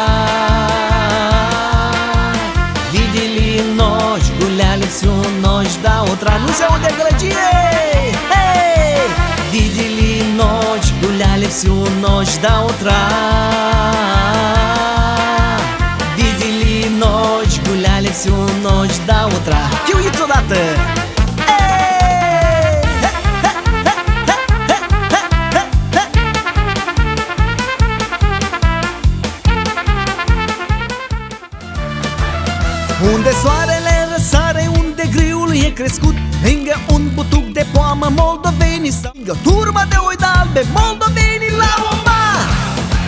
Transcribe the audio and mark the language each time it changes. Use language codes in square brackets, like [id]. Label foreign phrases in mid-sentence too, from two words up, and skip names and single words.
[ru] Видели ночь, гуляли всю ночь до утра. Ну все, удар гладией! Эй! Видели ночь, гуляли всю ночь до утра. Видели ночь, гуляли всю ночь до утра. [ro] Chiuiți odată! Unde soarele răsare, unde grâul e crescut, lângă un butuc de poamă moldovenii sau lângă turma de oi de albe moldovenii la un bar.